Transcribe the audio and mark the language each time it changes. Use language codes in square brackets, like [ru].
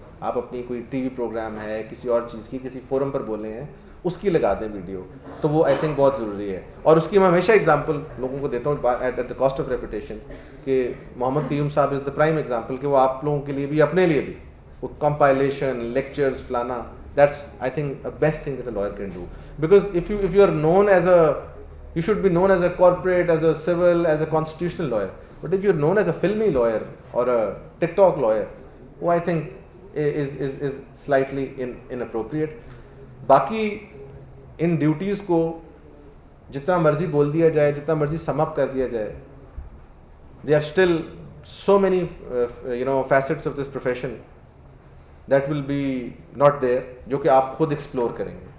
[ur] آپ اپنی کوئی ٹی وی پروگرام ہے, کسی اور چیز کی, کسی فورم پر بولے ہیں, اس کی لگا دیں ویڈیو, تو وہ آئی تھنک بہت ضروری ہے. اور اس کی میں ہمیشہ ایگزامپل لوگوں کو دیتا ہوں [en] at the cost of reputation [ur] کہ محمد قیوم صاحب [en] is the prime example [ur] کہ وہ آپ لوگوں کے لیے بھی اپنے لیے بھی وہ کمپائلیشن, لیکچرز, فلانا, [en] That's I think best thing that a lawyer can do. Because if you are known as a, you should be known as a corporate, as a civil, as a constitutional lawyer. But if you're known as a filmy lawyer or a TikTok lawyer, who I think is slightly inappropriate. [ur] باقی ان duties کو جتنا مرضی بول دیا جائے, جتنا مرضی سم اپ کر دیا جائے, [en] there are still so many facets of this profession that will be not there, [ur] جو کہ آپ خود ایکسپلور کریں گے.